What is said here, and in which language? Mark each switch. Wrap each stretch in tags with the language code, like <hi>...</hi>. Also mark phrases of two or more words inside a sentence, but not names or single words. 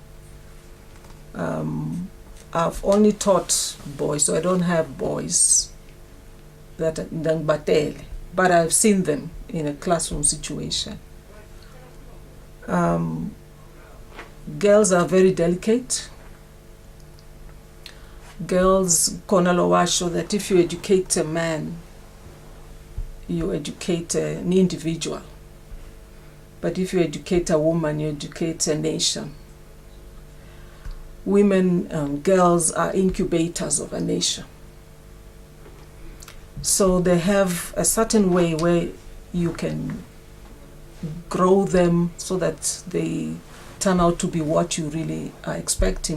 <en>I've only taught boys, so I don't have boys that but I've seen them in a classroom situation. Girls are very delicate. girls</en> <ss>khona lo washo</ss> <en>that if you educate a man, you educate an individual, but if you educate a woman, you educate a nation. Women, girls are incubators of a nation. So they have a certain way where you can grow them so that they turn out to be what you really are expecting.</en>